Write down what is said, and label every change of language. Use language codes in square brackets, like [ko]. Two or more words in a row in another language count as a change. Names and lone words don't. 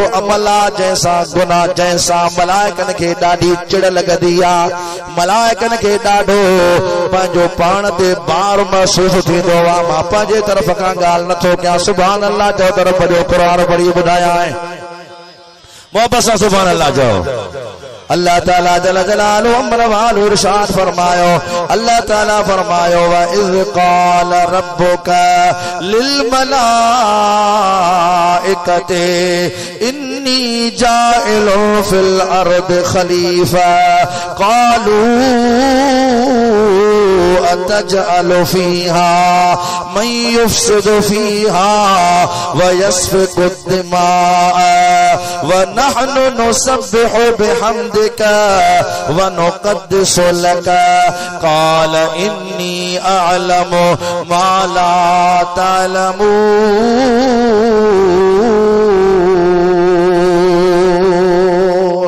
[sd] अमल आहे जंहिंसां गुनाह जंहिंसां मलाइकनि खे ॾाढी चिड़ लॻंदी आहे मलाइकनि खे ॾाढो पंहिंजो पाण ते बार महसूस थींदो आहे मां पंहिंजे तरफ़ खां ॻाल्हि नथो कयां [ar] سبحان الله [sd] जो तरफ़ जो क़ुरान पढ़ी ॿुधायां मोहब्बत सां [ar] سبحان الله [sd] जो अल्लाह ताला [ar] جل جلاله [sd] अमर वालु इरशाद फरमायो अल्लाह ताला फरमायो [ar] وإذ قال ربك لل ملائكة إني جاعل في الأرض خليفة قالوا أتجعل فيها من يفسد فيها ويسفك الدماء ونحن نسبح بحمدك ونقدس لك قال إني أعلم ما لا تعلمون.